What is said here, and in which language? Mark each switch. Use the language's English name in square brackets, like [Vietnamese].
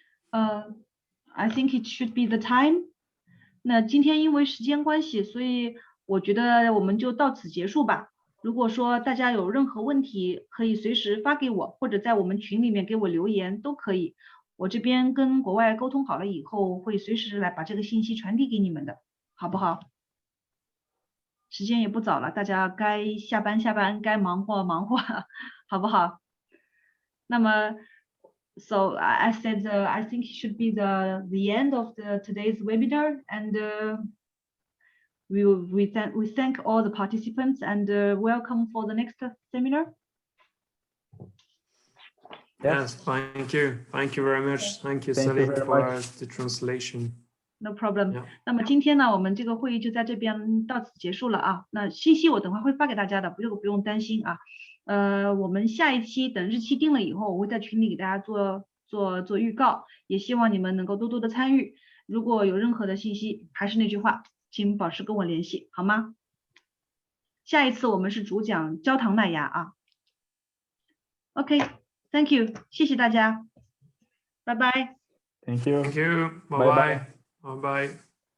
[English] I think it should be the time。 [Chinese] 那今天因为时间关系，所以我觉得我们就到此结束吧。如果说大家有任何问题，可以随时发给我，或者在我们群里面给我留言都可以。我这边跟国外沟通好了以后，会随时来把这个信息传递给你们的，好不好？时间也不早了，大家该下班，该忙活，好不好？那么 [English] So I said I think it should be the end of today's webinar, and we thank all the participants and welcome for the next seminar. Yes, thank you very much. Thank you, Celine, for the translation. No problem. Yeah. [Chinese] 那么今天呢，我们这个会议就在这边到此结束了啊。那信息我等会会发给大家的，不用担心啊。我们下一期等日期定了以后，我会在群里给大家做预告，也希望你们能够多多的参与。如果有任何的信息，还是那句话，请保持跟我联系，好吗？下一次我们是主讲焦糖麦芽啊。 [English] OK，Thank you， [Chinese] 谢谢大家，拜拜。 [English] Thank you. Thank you. Bye bye. Bye bye.